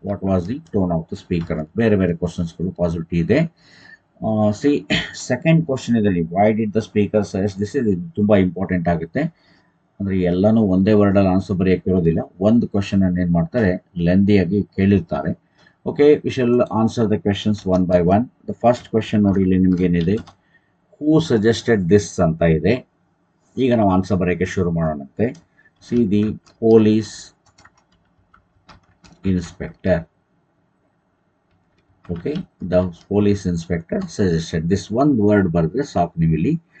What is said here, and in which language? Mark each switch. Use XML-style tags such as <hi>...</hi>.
<en>what was the tone of the speaker</en> <kn>ಅಂತ ಬೇರೆ ಬೇರೆ ಕ್ವಶನ್ಸ್ಗಳು ಪಾಸಿಬಿಲಿಟಿ ಇದೆ. ಸಿ ಸೆಕೆಂಡ್ ಕ್ವಶನ್ ಇದರಲ್ಲಿ,</kn> <en>why did the speaker suggest this,</en> <kn>ಇದು ತುಂಬ ಇಂಪಾರ್ಟೆಂಟ್ ಆಗುತ್ತೆ. ಅಂದರೆ ಎಲ್ಲನೂ ಒಂದೇ ವರ್ಡಲ್ಲಿ ಆನ್ಸರ್ ಬರೆಯೋಕ್ಕಿರೋದಿಲ್ಲ. ಒಂದು ಕ್ವಶನನ್ನು ಏನು ಮಾಡ್ತಾರೆ, ಲೆಂದಿಯಾಗಿ ಕೇಳಿರ್ತಾರೆ.</kn> <en>Okay, we shall answer the questions one by one. The first question</en> <kn>ನೋಡಿ ಇಲ್ಲಿ ನಿಮ್ಗೆ ಏನಿದೆ,</kn> <en>who suggested this</en> <kn>ಅಂತ ಇದೆ. ಈಗ ನಾವು ಆನ್ಸರ್ ಬರೆಯೋಕ್ಕೆ ಶುರು ಮಾಡೋಣಂತೆ.</kn> <en>See the police inspector.</en> <kn>Okay,</kn> <en>The police inspector suggested this.</en> <kn>ಒಂದು ವರ್ಡ್ ಬರೆದ್ರೆ ಸಾಕು ನೀವು ಇಲ್ಲಿ.</kn>